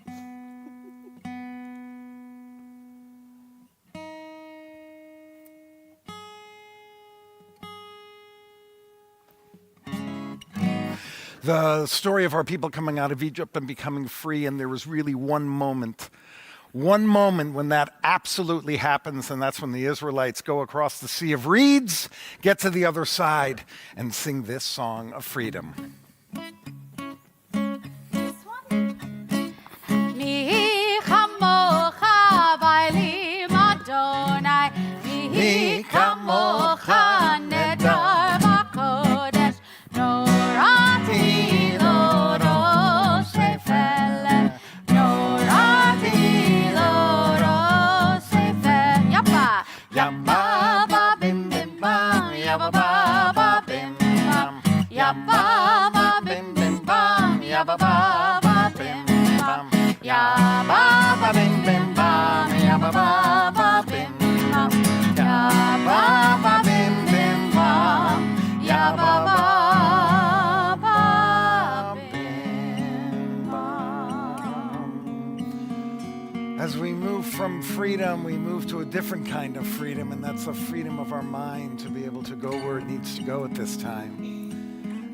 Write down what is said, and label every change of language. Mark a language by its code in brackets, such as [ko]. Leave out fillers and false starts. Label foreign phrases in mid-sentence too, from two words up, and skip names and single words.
[en] The story of our people coming out of Egypt and becoming free, and there was really one moment when that absolutely happens, and that's when the Israelites go across the Sea of Reeds, get to the other side, and sing this song of freedom. This one? [he] מי כמוכה באלים אדוני מי כמוכה נאדר בקודש נורא תהילות עושה פלא נורא תהילות עושה פלא, norati lo rosh efele. Yappa, yappa ba bim bim bam, yappa ba ba bim bam, yappa ba bim bim bam, yappa ba ba bim bam, yappa ba bim bim bam, yappa ba ba bim bam, yappa ba bim bim bam, yappa ba ba bim bam. [en] As we move from freedom, we move to a different kind of freedom, and that's the freedom of our mind to be able to go where it needs to go at this time.